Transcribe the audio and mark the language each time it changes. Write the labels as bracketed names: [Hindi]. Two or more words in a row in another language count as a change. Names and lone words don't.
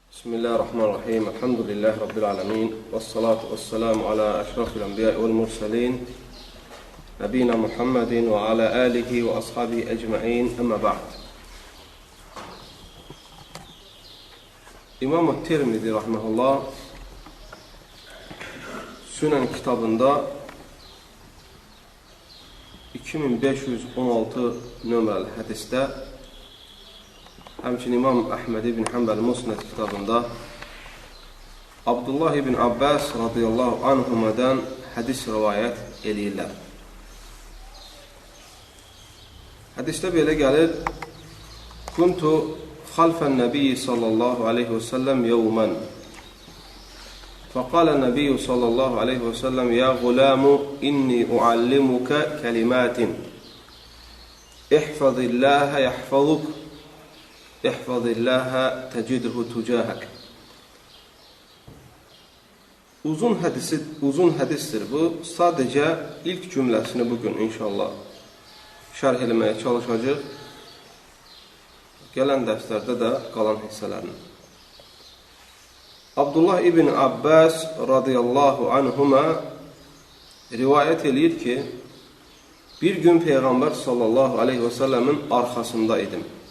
[Arabic] بسم الله الرحمن الرحيم الحمد لله رب العالمين والصلاة والسلام على أشرف الأنبياء والمرسلين. نبينا محمد وعلى آله وأصحابه أجمعين أما بعد. [Azerbaijani] İmam-ı Tirmizi rahmetullah Sünen kitabında 2516 nömrəli hədisdə, həmçinin İmam Əhməd ibn Hanbəl Musnad kitabında Abdullah ibn Abbas [Arabic] رضي الله عنهما [Azerbaijani] hədis rivayət eləyirlər. Hədisdə belə gəlir: [Arabic] كنت خلف النبي صلى الله عليه وسلم يوما. فقال النبي صلى الله عليه وسلم يا غلام إني أعلمك كلمات احفظ الله يحفظك احفظ الله تجده تجاهك. [Azerbaijani] Uzun hədisdir bu. Sadəcə ilk cümləsini bugün inşallah şərh eləməyə çalışacaq. Gələn dərslərdə də qalan hissələrini. Abdullah ibn Abbas [Arabic] رضي الله عنهما [Azerbaijani] rivayət eləyir ki, bir gün Peyğəmbər [Arabic] صلى الله عليه وسلم [Azerbaijani] arxasında idim.